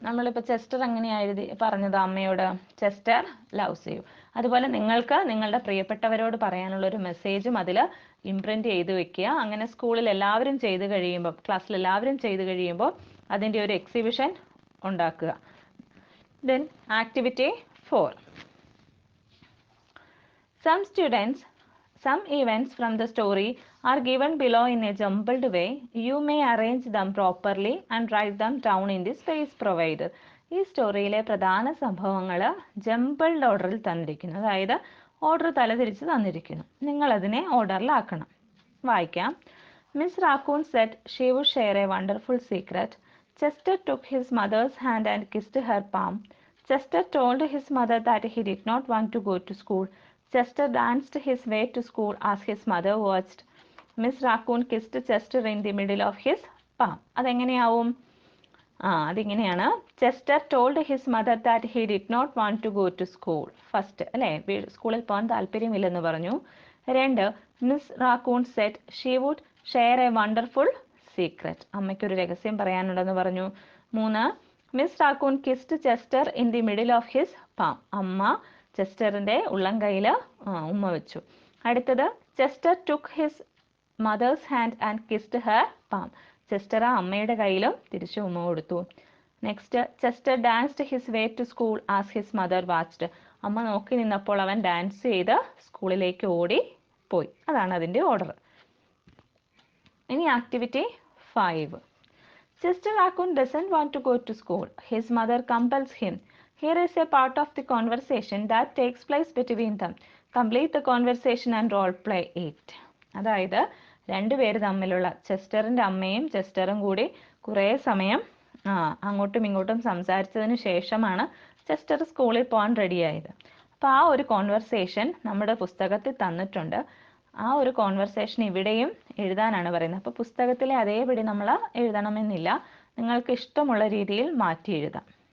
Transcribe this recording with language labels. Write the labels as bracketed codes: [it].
[ml] നമ്മളിപ്പോൾ ചെസ്റ്റർ എങ്ങനെയാണ് പറഞ്ഞത് അമ്മയോട്? [en] Chester loves you. [ml] അതുപോലെ നിങ്ങൾക്ക് നിങ്ങളുടെ പ്രിയപ്പെട്ടവരോട് പറയാനുള്ള ഒരു മെസ്സേജും അതിൽ ഇംപ്രിൻറ്റ് ചെയ്ത് വെക്കുക. അങ്ങനെ സ്കൂളിൽ എല്ലാവരും ചെയ്ത് കഴിയുമ്പോൾ, ക്ലാസ്സിൽ എല്ലാവരും ചെയ്ത് കഴിയുമ്പോൾ അതിൻ്റെ ഒരു എക്സിബിഷൻ ഉണ്ടാക്കുക. [en] Then activity 4. Some events from the story are given below in a jumbled way. You may arrange them properly and write them down in the space provided. [ml] ഈ സ്റ്റോറിയിലെ പ്രധാന സംഭവങ്ങൾ ജംബിൾഡ് ഓർഡറിൽ തന്നിരിക്കുന്നു, അതായത് ഓർഡർ തലതിരിച്ച് തന്നിരിക്കുന്നു. നിങ്ങളതിനെ ഓർഡറിലാക്കണം. വായിക്കാം. [en] Miss Raccoon said she would share a wonderful secret. Chester took his mother's hand and kissed her palm. Chester told his mother that he did not want to go to school. Chester danced his way to school as his mother watched. Miss Raccoon kissed Chester in the middle of his palm. [ml] അതെങ്ങനെയാവും? അതിങ്ങനെയാണ്. [en] Chester told his mother that he did not want to go to school. [ml] First അല്ലേ, സ്കൂളിൽ പോകാൻ താല്പര്യമില്ലെന്ന് പറഞ്ഞു. [en] 2, Miss Raccoon said she would share a wonderful secret. [ml] അമ്മയ്ക്കൊരു രഹസ്യം പറയാനുണ്ടെന്ന് പറഞ്ഞു. [en] 3, Miss Raccoon kissed Chester in the middle of his palm. [ml] അമ്മ ചെസ്റ്ററിന്റെ ഉള്ളം കയ്യിൽ ഉമ്മ വെച്ചു. [en] അടുത്തത്, Chester took his mother's hand and kissed her palm. [ml] Chester അമ്മയുടെ കയ്യിലും തിരിച്ചു ഉമ്മ കൊടുത്തു. [en] Next, Chester danced his way to school as his mother watched. [ml] അമ്മ നോക്കി നിന്നപ്പോൾ അവൻ ഡാൻസ് ചെയ്ത് സ്കൂളിലേക്ക് ഓടി പോയി. അതാണ് അതിൻ്റെ ഓർഡർ. ഇനി activity 5. [en] Chester Raccoon doesn't want to go to school. His mother compels him. Here is a part of the conversation that takes place between them. Complete the conversation and role play it. [ml] അതായത് രണ്ടുപേര് തമ്മിലുള്ള, ചെസ്റ്ററിൻ്റെ അമ്മയും ചെസ്റ്ററും കൂടി കുറേ സമയം അങ്ങോട്ടും ഇങ്ങോട്ടും സംസാരിച്ചതിന് ശേഷമാണ് ചെസ്റ്റർ സ്കൂളിൽ പോകാൻ റെഡിയായത്. അപ്പോൾ ആ ഒരു കോൺവെർസേഷൻ നമ്മുടെ പുസ്തകത്തിൽ തന്നിട്ടുണ്ട്. ആ ഒരു കോൺവെർസേഷൻ ഇവിടെയും എഴുതാനാണ് പറയുന്നത്. അപ്പോൾ പുസ്തകത്തിലെ അതേപടി നമ്മൾ എഴുതണമെന്നില്ല, നിങ്ങൾക്ക് ഇഷ്ടമുള്ള രീതിയിൽ മാറ്റി എഴുതാം.